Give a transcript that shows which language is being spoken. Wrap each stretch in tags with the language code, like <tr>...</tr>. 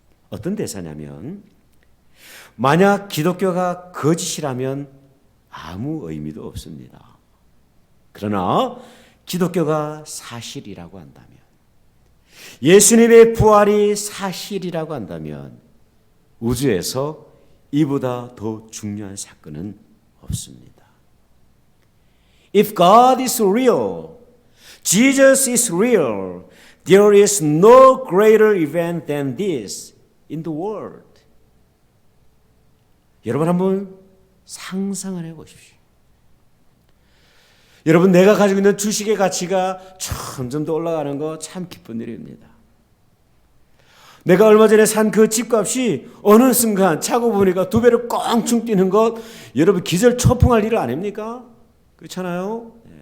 <ko>어떤 대사냐면, 만약 기독교가 거짓이라면 아무 의미도 없습니다. 그러나 기독교가 사실이라고 한다면, 예수님의 부활이 사실이라고 한다면 우주에서 이보다 더 중요한 사건은 없습니다.</ko> <en>If God is real, Jesus is real, there is no greater event than this in the world.</en> <ko>여러분 한번 상상을 해보십시오. 여러분, 내가 가지고 있는 주식의 가치가 점점 더 올라가는 거 참 기쁜 일입니다. 내가 얼마 전에 산 그 집값이 어느 순간 차고 보니까 2배로 껑충 뛰는 것, 여러분 기절초풍할 일 아닙니까? 그렇잖아요.</ko>